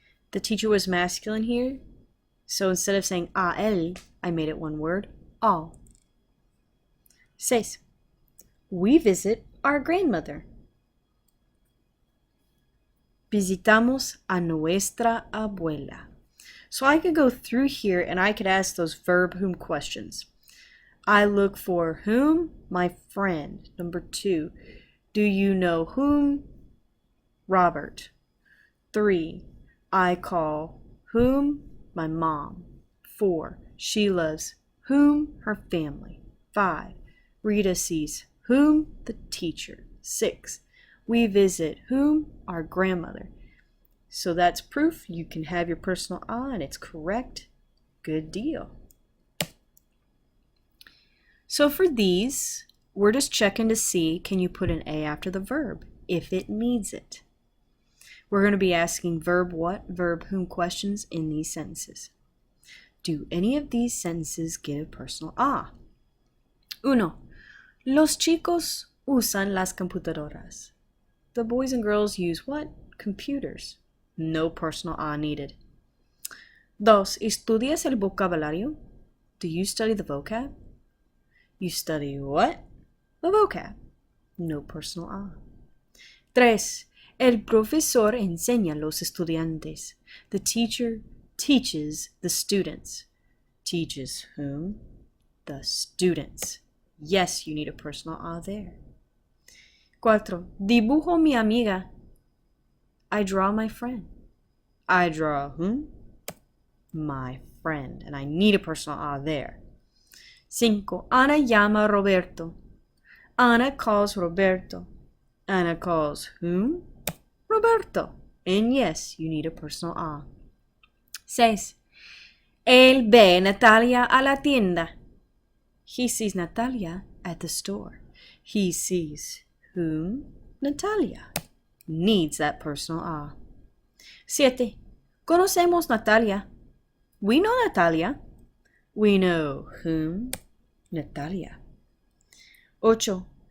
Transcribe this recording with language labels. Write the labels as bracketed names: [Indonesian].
[English] The teacher was masculine here, so instead of saying a él, I made it one word, al. 6. We visit our grandmother. [Spanish] Visitamos a nuestra abuela. [English] So I could go through here and I could ask those verb whom questions. I look for whom? My friend. Number 2. Do you know whom? Robert. 3. I call whom? My mom. 4. She loves whom? Her family. 5. Rita sees whom? The teacher. 6. We visit whom? Our grandmother. So that's proof you can have your personal a and it's correct. Good deal. So for these, we're just checking to see, can you put an a after the verb if it needs it? We're going to be asking verb what, verb whom questions in these sentences. Do any of these sentences get a personal a? 1. [Spanish] Los chicos usan las computadoras. [English] The boys and girls use what? Computers. No personal a needed. 2. [Spanish] ¿Estudias el vocabulario? [English] Do you study the vocab? You study what? The vocab. No personal a. 3. [Spanish] El profesor enseña a los estudiantes. [English] The teacher teaches the students. Teaches whom? The students. Yes, you need a personal a there. 4. [Spanish] Dibujo mi amiga. [English] I draw my friend. I draw whom? My friend. And I need a personal a there. [Spanish] 5. Ana llama a Roberto. [English] Ana calls Roberto. Ana calls whom? Roberto. And yes, you need a personal a. 6. [Spanish] Él ve Natalia a la tienda. [English] He sees Natalia at the store. He sees whom? Natalia. Needs that personal a. 7. [Spanish] Conocemos Natalia. [English] We know Natalia. We know whom? Natalia. 8.